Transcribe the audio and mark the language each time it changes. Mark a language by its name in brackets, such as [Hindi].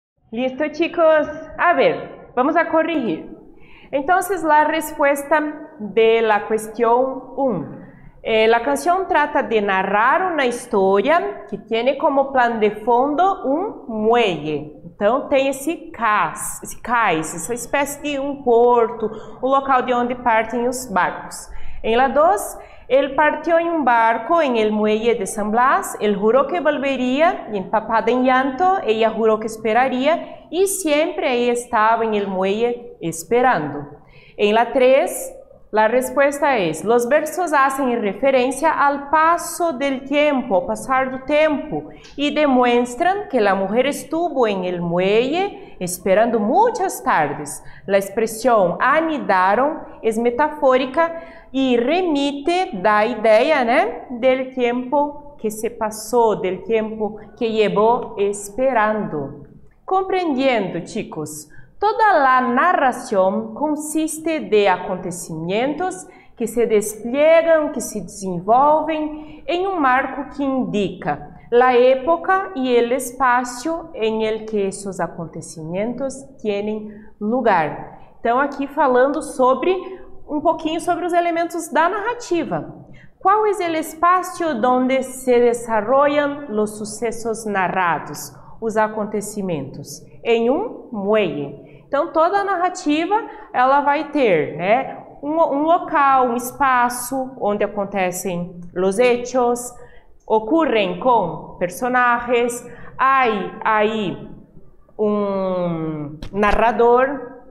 [Spanish] Listo, chicos. A ver, vamos a corregir. Entonces, la respuesta de la cuestión 1. La canción trata de narrar una historia que tiene como plan de fondo um muelle. [Portuguese] Então, tem esse cais, essa espécie de um porto, o local de onde partem os barcos. [Spanish] En la 2, él partió en un barco en el muelle de San Blas, él juró que volvería, y empapada en llanto, ella juró que esperaría, y siempre ella estaba en el muelle esperando. En la 3, la respuesta es, los versos hacen referencia al paso del tiempo, al pasar del tiempo, y demuestran que la mujer estuvo en el muelle esperando muchas tardes. La expresión anidaron es metafórica y remite, da idea, ¿no?, del tiempo que se pasó, del tiempo que llevó esperando. Comprendiendo, chicos, toda la narración consiste de acontecimientos que se despliegan, que se desenvolven en un marco que indica la época y el espacio en el que esos acontecimentos tienen lugar. [Portuguese] Então, aqui falando sobre um pouquinho sobre os elementos da narrativa. Qual é o espaço onde se desenvolvem os sucessos narrados, os acontecimentos? Em um muelle. Então, toda a narrativa, ela vai ter, né, um local, um espaço onde acontecem os hechos, ocorrem com personagens, há aí um narrador.